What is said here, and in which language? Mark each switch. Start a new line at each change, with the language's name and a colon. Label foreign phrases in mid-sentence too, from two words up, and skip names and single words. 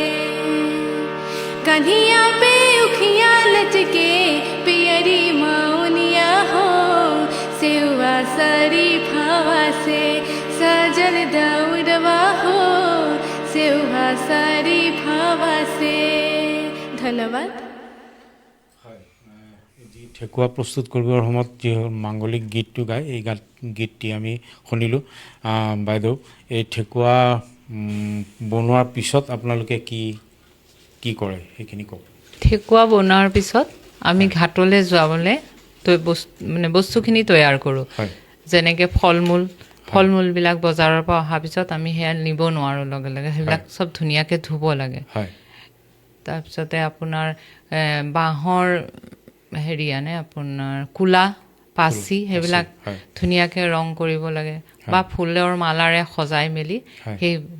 Bhojpuri: कन्हिया पे उखिया लचके पियरी मौनिया हो सेवा सरी फवा से सजल दौरवा हो सेवा सरी फवा से धन्यवाद
Assamese: যি ঠেকুৱা প্ৰস্তুত কৰিবৰ সময়ত যি মাংগলিক গীতটো গায় এই গীতটি আমি শুনিলোঁ বাইদেউ এই ঠেকুৱা বনোৱাৰ পিছত আপোনালোকে কি কি কৰে সেইখিনি কওক ঠেকুৱা বনোৱাৰ পিছত আমি ঘাটলৈ যোৱাবলৈ মানে বস্তুখিনি তৈয়াৰ কৰোঁ যেনেকৈ ফল মূলবিলাক বজাৰৰ পৰা অহাৰ পিছত আমি সেয়া নিব নোৱাৰোঁ লগে লগে সেইবিলাক চব ধুনীয়াকৈ ধুব লাগে তাৰপিছতে আপোনাৰ বাঁহৰ হেৰি আনে আপোনাৰ কুলা পাচি সেইবিলাক ধুনীয়াকৈ ৰং কৰিব লাগে বা ফুলৰ মালাৰে সজাই মেলি সেই